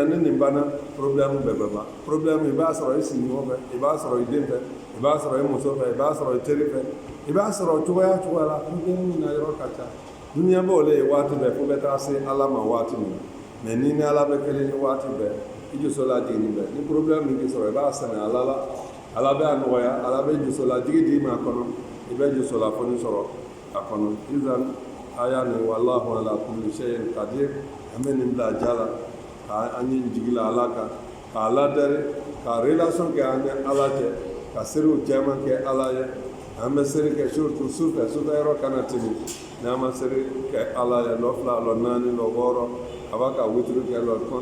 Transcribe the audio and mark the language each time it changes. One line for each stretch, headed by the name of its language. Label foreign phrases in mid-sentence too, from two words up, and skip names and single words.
Bambara: ni nin banna problème bɛɛ bɛ ban problème i b'a sɔrɔ i sigiɲɔgɔn fɛ i b'a sɔrɔ i den fɛ i b'a sɔrɔ i muso fɛ i b'a sɔrɔ i teri fɛ i b'a sɔrɔ cogoya la problème na yɔrɔ ka ca dunuya b'o le ye waati bɛɛ fo bɛ taa se ala ma waati min na mais ni ni ala bɛ kelen ye waati bɛɛ i juso lajigin bɛɛ ni problème min k'i sɔrɔ i b'a sɛnɛ ala la ala bɛ a nɔgɔya ala bɛ juso lajigi d'i ma a kɔnɔ i bɛ juso lafɔni sɔrɔ a kɔnɔ izan aya ni
Arabic: والله على كل شيء قدير
Bambara: an bɛ nin bila ja la an ye jigi la ala kan k'a ladari ka relation kɛ an ni ala cɛ ka serew cɛman kɛ ala ye an bɛ seri kɛ surtout sufɛ yɔrɔ kana tɛmɛ n'an ma seri kɛ ala ye lɔ 2 lɔ 4 lɔ 6 a b'a ka witiri kɛ lɔ